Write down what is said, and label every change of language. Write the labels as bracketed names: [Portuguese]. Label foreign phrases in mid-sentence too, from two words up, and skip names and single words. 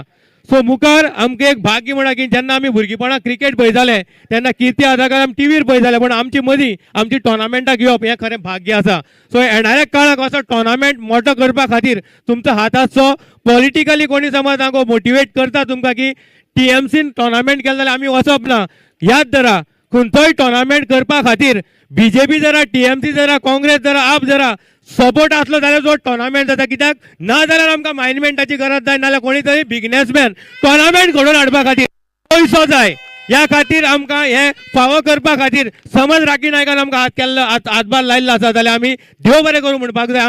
[Konkani] सो मुखार आमकां एक भाग्य म्हणा की जेन्ना आमी भुरगेपणाक क्रिकेट पळयताले तेन्ना कीर्ती आझादाक आमी टीव्हीर पळयताले पण आमची मदीं आमची टोर्नामेंटाक येवप हें खरें भाग्य आसा. सो येणाऱ्या काळाक असो टोर्नामेंट मोठो करपा खातीर तुमचो हात आसचो. पॉलिटिकली कोणी समज हांगा मोटिवेट करता तुमकां की टीएमसीन टोर्नामेंट केलें जाल्यार आमी वचप ना. याद धरा खंयचोय टोर्नामेंट करपा खातीर बीजेपी जरा टीएमसी जरा काँग्रेस जरा आप जरा सपोर्ट आसलो जाल्यार जो टोर्नामेंट जाता. कित्याक ना जाल्यार आमकां मायनमेंटाची गरज जाय नाल्यार कोणी तरी बिजनेसमॅन टोर्नामेंट घडोवन हाडपा खातीर पयसो जाय ह्या खातीर आमकां हे फावो करपा खातीर समज राखी नायकान आमकां हात केल्लो हातभार लायल्लो आसा जाल्यार आमी देव बरें करूं म्हणपाक जाय.